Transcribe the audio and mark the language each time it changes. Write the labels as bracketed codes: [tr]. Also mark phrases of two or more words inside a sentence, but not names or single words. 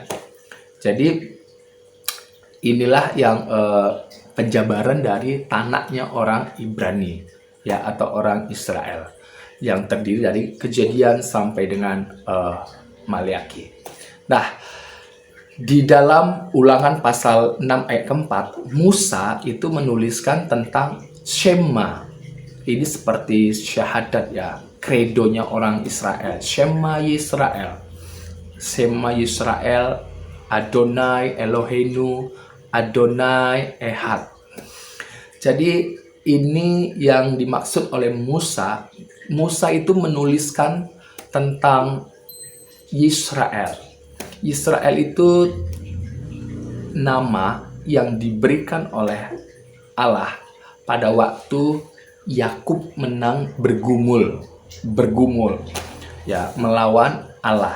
[id] Jadi inilah yang penjabaran dari tanahnya orang Ibrani, ya, atau orang Israel, yang terdiri dari Kejadian sampai dengan Maleaki. Nah, di dalam Ulangan pasal 6 ayat keempat, Musa itu menuliskan tentang Shema. Ini seperti syahadat, ya, kredonya orang Israel. [he] שמע ישראל. שמע ישראל אדוני אלוהינו אדוני אחד. [id] Jadi ini yang dimaksud oleh Musa. Musa itu menuliskan tentang Yisrael. Yisrael itu nama yang diberikan oleh Allah pada waktu Yakub menang bergumul, ya, melawan Allah.